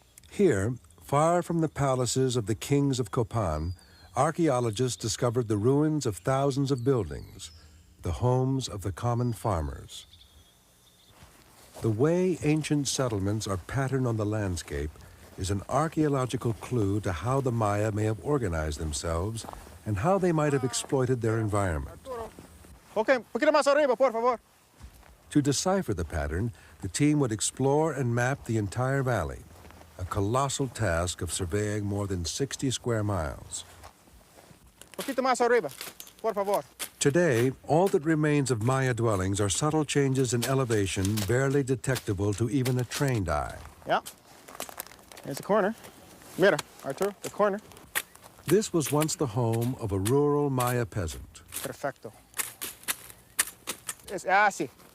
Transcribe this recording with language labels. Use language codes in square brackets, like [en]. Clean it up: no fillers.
[en] Here, far from the palaces of the kings of Copan, archaeologists discovered the ruins of thousands of buildings, the homes of the common farmers. The way ancient settlements are patterned on the landscape is an archaeological clue to how the Maya may have organized themselves and how they might have exploited their environment. [es] Okay, un poquito más arriba, por favor. [en] To decipher the pattern, the team would explore and map the entire valley, a colossal task of surveying more than 60 square miles. [es] Poquito más arriba, por favor. [en] Today, all that remains of Maya dwellings are subtle changes in elevation barely detectable to even a trained eye. Yeah, there's the corner. [es] Mira, [en] Arturo, the corner. This was once the home of a rural Maya peasant. [es] Perfecto. It's así.